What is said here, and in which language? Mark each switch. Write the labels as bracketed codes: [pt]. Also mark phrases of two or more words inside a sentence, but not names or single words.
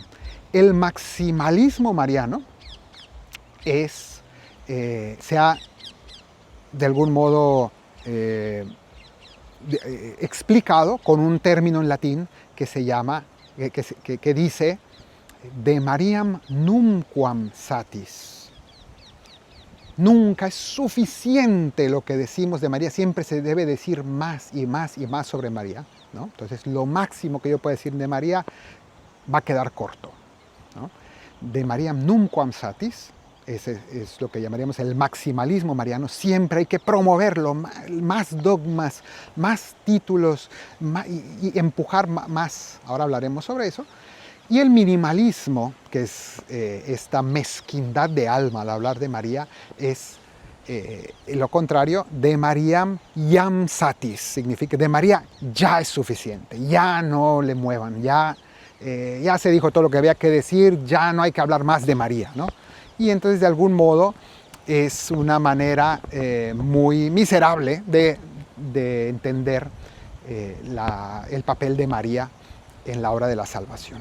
[es] El maximalismo mariano se ha de algún modo explicado con un término en latín que se llama, que dice [la] de Mariam numquam satis. [es] Nunca es suficiente lo que decimos de María, siempre se debe decir más y más y más sobre María, ¿no? Entonces, lo máximo que yo puedo decir de María va a quedar corto, ¿no? [la] De Mariam numquam satis, [es] ese es lo que llamaríamos el maximalismo mariano. Siempre hay que promoverlo, más dogmas, más títulos, y empujar más. Ahora hablaremos sobre eso. Y el minimalismo, que es esta mezquindad de alma al hablar de María, es lo contrario, [la] de Mariam iam satis, [es] significa de María ya es suficiente, ya no le muevan, ya se dijo todo lo que había que decir, ya no hay que hablar más de María, ¿no? Y entonces, de algún modo, es una manera muy miserable de entender el papel de María en la obra de la salvación.